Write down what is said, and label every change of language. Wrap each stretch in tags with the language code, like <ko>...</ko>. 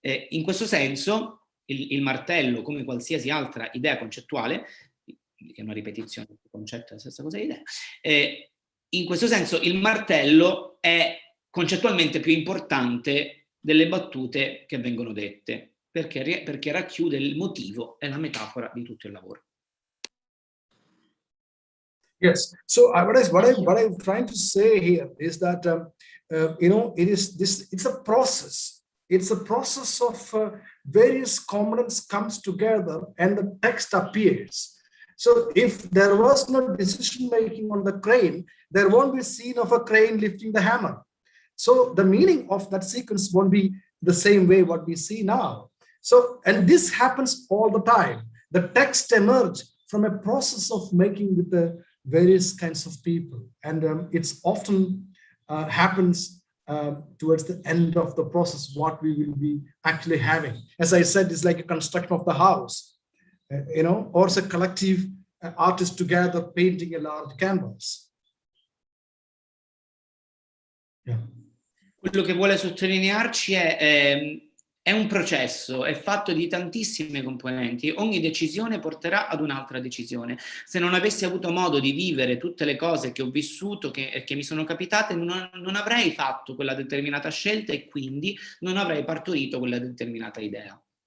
<it>In questo senso il martello, come qualsiasi altra idea concettuale, che è una ripetizione del concetto, la stessa cosa di idea, in questo senso il martello è concettualmente più importante delle battute che vengono dette, perché racchiude il motivo e la metafora di tutto il lavoro.</it> <en>Yes. So what I'm trying to say here is that you know, it's a process. It's a process of various components comes together and the text appears. So if there was no decision making on the crane, there won't be a scene of a crane lifting the hammer. So the meaning of that sequence won't be the same way what we see now. So, and this happens all the time. The text emerges from a process of making with the various kinds of people. And it's often happens towards the end of the process, what we will be actually having. As I said, it's like a construction of the house, you know, or it's a collective artists together painting a large canvas. Yeah.</en> <it>Quello che vuole sottolinearci è un processo, è fatto di tantissime componenti, ogni decisione porterà ad un'altra decisione. Se non avessi avuto modo di vivere tutte le cose che ho vissuto, che mi sono capitate, non avrei fatto quella determinata scelta e quindi non avrei partorito quella determinata idea.</it>